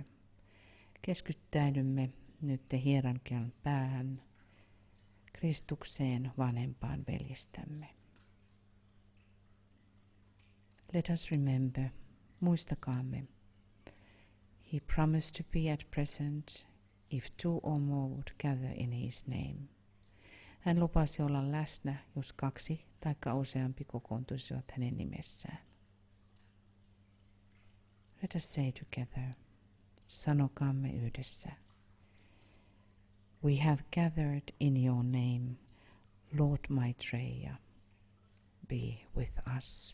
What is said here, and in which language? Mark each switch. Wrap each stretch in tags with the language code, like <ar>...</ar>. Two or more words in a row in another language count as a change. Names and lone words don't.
<fi>Keskittäydymme nyt hierarkian päähän, Kristukseen vanhempaan veljestämme.</fi> <en>Let us remember, muistakaamme, he promised to be at present if two or more would gather in his name.</en> <fi>Hän lupasi olla läsnä, jos 2 tai useampi kokoontuisivat hänen nimessään.</fi> <en>Let us say together,</en> <fi>sanokaamme yhdessä.</fi> <en>We have gathered in your name, Lord Maitreya, be with us.</en>